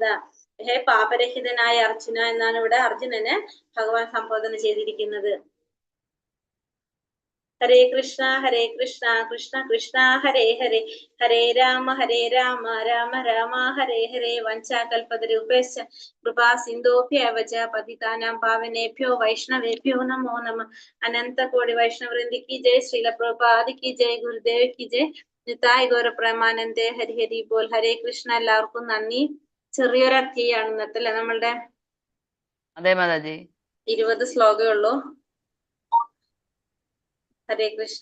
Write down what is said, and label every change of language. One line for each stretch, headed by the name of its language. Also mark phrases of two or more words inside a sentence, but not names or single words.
Malayalam: ഹേ പാപരഹിതനായ അർജുന എന്നാണ് ഇവിടെ അർജുനനെ ഭഗവാൻ സംബോധന ചെയ്തിരിക്കുന്നത്.
Sanskrit: ഹരേ കൃഷ്ണ കൃഷ്ണ കൃഷ്ണ ഹരേ ഹരേ, ഹരേ രാമ രാമ രാമ ഹരേ ഹരേ. വഞ്ചാകൽപതരൂപേശ്ച കൃപാ സിന്ധോഭ്യവ ച പതിതാനാം പാവനേഭ്യോ വൈഷ്ണവേഭ്യോ നമോ നമഃ.
Hindi: अनन्त कोटि वैष्णववृन्दि कि जय्, श्रील प्रभुपाद् कि जय्, गुरुदेव् कि जय्, निताय् गौर प्रेमानन्दे हरि हरि बोल्.
Sanskrit: ഹരേ കൃഷ്ണ.
Malayalam: എല്ലാവർക്കും നന്ദി. ചെറിയൊരു അധ്യായാണ് ഇന്നത്തെ അല്ലെ നമ്മളുടെ. അതെ മാതാജി. 20 ശ്ലോകമേ ഉള്ളൂ.
Sanskrit: ഹരേ കൃഷ്ണ.